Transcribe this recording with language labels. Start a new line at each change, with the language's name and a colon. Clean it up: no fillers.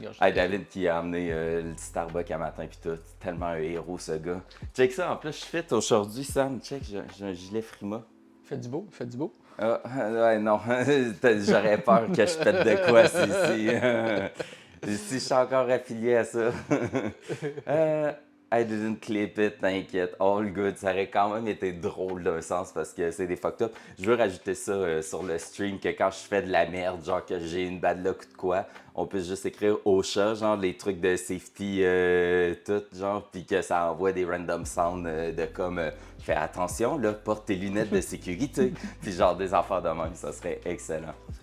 French: Hey, David qui a amené le Starbucks à matin pis tout. Tellement un héros, ce gars. Check ça, en plus, je fit aujourd'hui, Sam. Check, j'ai un gilet Frima. Fait du beau, fait du beau. Ah, ouais, non, j'aurais peur que je pète de quoi si je suis encore affilié à ça.
English: I didn't clip it,
French: t'inquiète,
English: all good.
French: Ça aurait quand même été drôle d'un sens parce que c'est des fucked up. Je veux rajouter ça sur le stream, que quand je fais de la merde, genre que j'ai une bad luck ou de quoi, on peut juste écrire au chat, genre les trucs de safety, tout, genre, puis que ça envoie des random sounds de comme fais attention, là, porte tes lunettes de sécurité, puis genre des affaires de même, ça serait excellent.